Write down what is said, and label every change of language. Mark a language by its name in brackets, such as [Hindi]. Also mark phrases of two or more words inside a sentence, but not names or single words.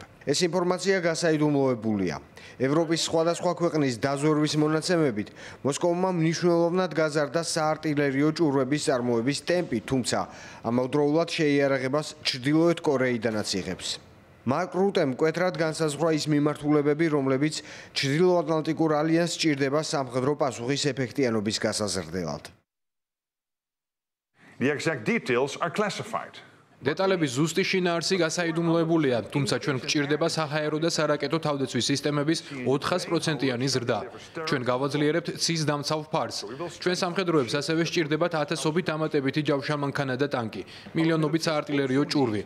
[Georgian] ეს ინფორმაცია გასაიდუმლოებულია. ევროპის სხვადასხვა ქვეყნის დაზვერვის მონაცემებით, მოსკოვმა მნიშვნელოვნად გაზარდა საარტილერიო ჭურვების წარმოების ტემპი, თუმცა ამავდროულად შეიარაღებას ჩრდილოეთ კორეიდანაც იღებს. მარკ რუტემ მკვეთრად განსაზღვრა ის მიმართულებები, რომლებიც ჩრდილოატლანტიკურ ალიანსს სჭირდება სამხედრო პასუხის ეფექტიანობის გასაზრდელად. [English] The exact details are classified. [Georgian] დეტალების ზუსტი შინაარსი გასაიდუმლოებულია, თუმცა ჩვენ გვჭირდება საჰაერო და სარაკეტო თავდაცვის სისტემების 400%-იანი ზრდა. ჩვენ გავაძლიერებთ ცის დამცავ ფარს. ჩვენ სამხედროებს ასევე სჭირდებათ ათასობით დამატებითი ჯავშანმანქანა და ტანკი, მილიონობით საარტილერიო ჭურვი.